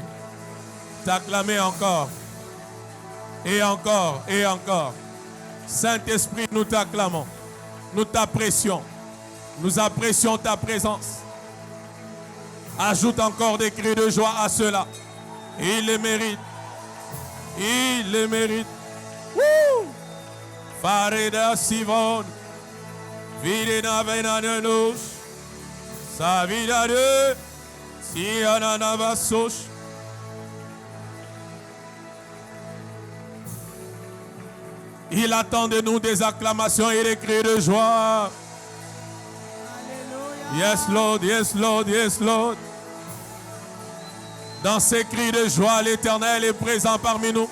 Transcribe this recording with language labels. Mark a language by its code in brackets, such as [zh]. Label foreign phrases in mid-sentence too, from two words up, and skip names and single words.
[fr] T'acclamer encore. Et encore, et encore. Saint-Esprit, nous t'acclamons. Nous t'apprécions. Nous apprécions ta présence. Ajoute encore des cris de joie à cela. Il les mérite. Il les mérite. Farida Sivon. Videna Venanus. Savidade. Siananavasos. Il attend de nous des acclamations et des cris de joie. Alléluia. [en] Yes, Lord, yes, Lord, yes, Lord. [fr] Dans ces cris de joie, l'Éternel est présent parmi nous.